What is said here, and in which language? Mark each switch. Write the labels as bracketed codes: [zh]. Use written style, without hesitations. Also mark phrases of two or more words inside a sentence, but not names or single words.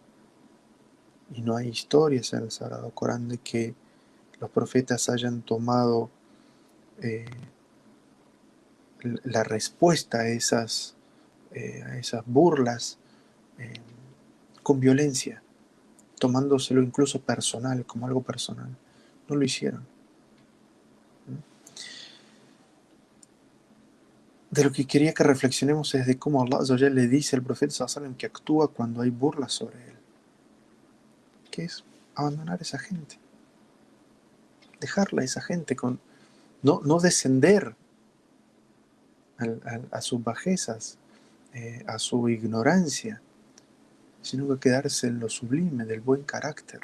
[es] Y no hay historias en el Sagrado Corán de que los profetas hayan tomado eh, la respuesta a esas burlas eh, con violencia, tomándoselo incluso personal, como algo personal. No lo hicieron. De lo que quería que reflexionemos es de cómo Allah [ar] عز وجل [es] le dice al profeta [ar] صلى الله عليه وسلم [es] que actúa cuando hay burlas sobre él, que es abandonar a esa gente, dejarla a esa gente, no descender a sus bajezas, a su ignorancia, sino que quedarse en lo sublime del buen carácter.